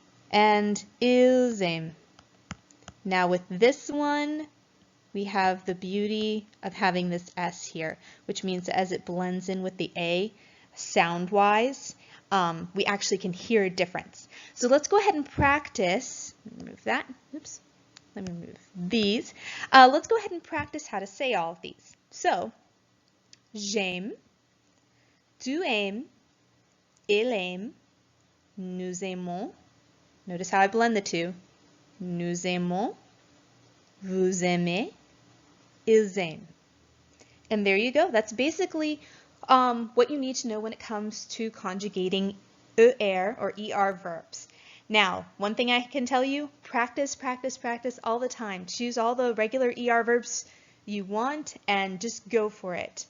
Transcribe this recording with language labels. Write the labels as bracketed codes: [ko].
[en] And ils aiment. Now with this one, we have the beauty of having this S here, which means that as it blends in with the A, sound-wise, we actually can hear a difference. So let's go ahead and practice. Remove that. Oops. Let me remove these. Let's go ahead and practice how to say all of these. [fr] So, j'aime, tu aimes, il aime, nous aimons. [en] Notice how I blend the two. Nous aimons, vous aimez, ils zijn. And there you go. That's basically what you need to know when it comes to conjugating er or er verbs. Now, one thing I can tell you, practice, practice, practice all the time. Choose all the regular er verbs you want and just go for it.